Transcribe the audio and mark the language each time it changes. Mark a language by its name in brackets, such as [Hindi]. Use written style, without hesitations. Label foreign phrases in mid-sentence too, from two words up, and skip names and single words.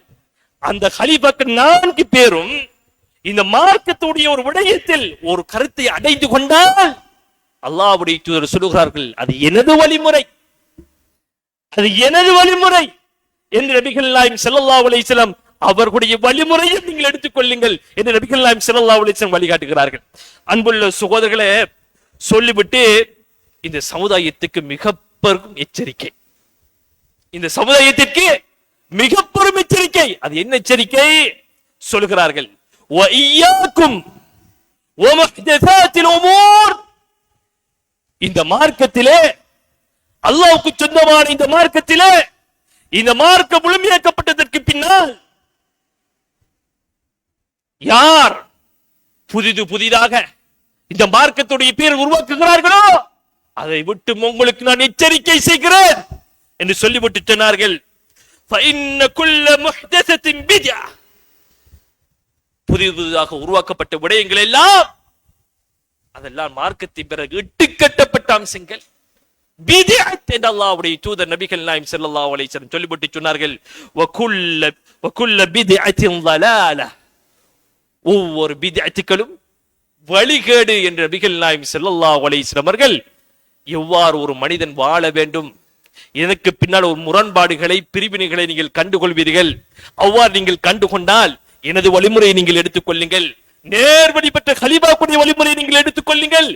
[Tamil] அந்த கலீஃபாக்கள் 4 பேரும் இந்த மார்க்கத்துடைய ஒரு விடயத்தில் ஒரு கருத்தை அடைந்து கொண்டால் அல்லாஹ்வுடைய தூதர் சொல்கிறார்கள், அது எனது வழிமுறை, அது எனது வழிமுறை என்று நபிகள் நாயகம் [Arabic] صلى الله عليه وسلم [Tamil] அவர்களுடைய வழிமுறையை நீங்கள் எடுத்துக் கொள்ளுங்கள் என்று நபிகள் நாயகம் [Arabic] صلى الله عليه وسلم [Tamil] வழிகாட்டுகிறார்கள். அன்புள்ள சகோதரர்களே, சொல்லிவிட்டு இந்த சமுதாயத்துக்கு மிக பெரும் எச்சரிக்கை, இந்த சமுதாயத்திற்கு மிக பெரும் எச்சரிக்கை. அது என்ன எச்சரிக்கை? சொல்கிறார்கள், [Arabic] وَإِيَّاكُمْ وَمُحْدَثَاتِ الْأُمُورِ. [Tamil] இந்த மார்க்கத்திலே, அல்லாஹ்வுக்கு சொந்தமான இந்த மார்க்கத்திலே, இந்த மார்க்கம் முழுமையாக்கப்பட்டதற்கு பின்னால் யார் புதிதாக இந்த மார்க்கத்துடைய பேர் உருவாக்குகிறார்களோ அதை விட்டு உங்களுக்கு நான் எச்சரிக்கை செய்கிறேன் என்று சொல்லிவிட்டு சொன்னார்கள், [Arabic] فَإِنَّ كُلَّ مُحْدَثَةٍ بِدْعَةٌ. [Tamil] புதிதாக உருவாக்கப்பட்ட விடயங்கள் எல்லாம் அதெல்லாம் மார்க்கத்தின் பிறகு இட்டுக்கட்டப்பட்ட அம்சங்கள். பித்அத் என்று அல்லாஹ்வுடைய தூதர் நபிகள் நாயகம் [Arabic] صلى الله عليه وسلم [Tamil] சொல்லிவிட்டு சொன்னார்கள், [Arabic] وَكُلَّ بِدْعَةٍ ضَلَالَةٍ. [Tamil] ஒவ்வொரு பித்அத்துகளும் வழிகேடு என்று நபிகள் நாயகம் [Arabic] صلى الله عليه وسلم [Tamil] அவர்கள் எவ்வாறு ஒரு மனிதன் வாழ வேண்டும், இதற்கு பின்னால் ஒரு முரண்பாடுகளை பிரிவினைகளை நீங்கள் கண்டுகொள்வீர்கள். அவ்வாறு நீங்கள் கண்டுகொண்டால் எனது வழிமுறையை நீங்கள் எடுத்துக் கொள்ளுங்கள், நேர்வழி பெற்ற கலீஃபாவுடைய வழிமுறையை நீங்கள் எடுத்துக் கொள்ளுங்கள்.